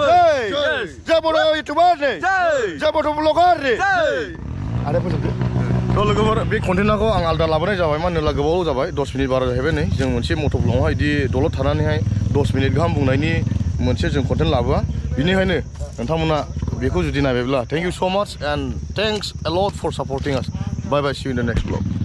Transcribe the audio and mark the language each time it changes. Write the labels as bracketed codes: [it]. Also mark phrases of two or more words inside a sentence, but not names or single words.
[brx] जय बर' इउटुबार जय बर' ब्लगार आरो फोजोबदो थ' लोगोफोर बे कन्टेन्टखौ आं आलदा लाबोनाय जाबाय मानो होनोब्ला गोबाव जाबाय 10 मिनिट बारा जाहैबाय नै जों मोनसे मट' ब्लगावहाय बिदि दलद थानानैहाय 10 मिनिट गाहाम बुंनायनि मोनसे जों कन्टेन्ट लाबोआ बिनिखायनो नोंथांमोना बेखौ जुदि नायबायब्ला [en] thank you so much and thanks a lot for supporting us bye bye see you in the next vlog